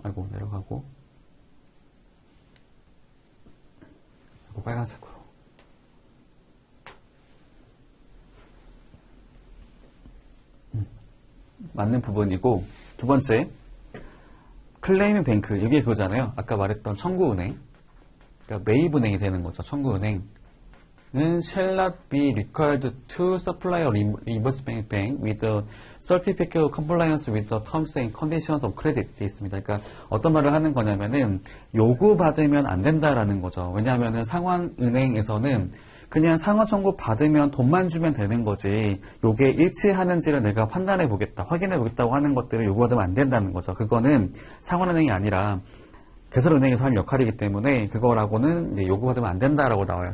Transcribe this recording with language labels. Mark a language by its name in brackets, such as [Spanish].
[Korean] 아이고, 내려가고, 아이고, 빨간색으로. 맞는 부분이고, 두 번째 클레이밍 뱅크, 이게 그거잖아요. 아까 말했던 청구은행, 그러니까 매입은행이 되는 거죠. 청구은행은 [English] shall not be required to supply a reimbursement bank with a certificate of compliance with the terms and conditions of credit [Korean] 되어 있습니다. 그러니까 어떤 말을 하는 거냐면은 요구받으면 안 된다라는 거죠. 왜냐하면은 상환은행에서는 그냥 상환 청구 받으면 돈만 주면 되는 거지, 요게 일치하는지를 내가 판단해 보겠다, 확인해 보겠다고 하는 것들을 요구받으면 안 된다는 거죠. 그거는 상환은행이 아니라 개설은행에서 할 역할이기 때문에 그거라고는 이제 요구받으면 안 된다라고 나와요.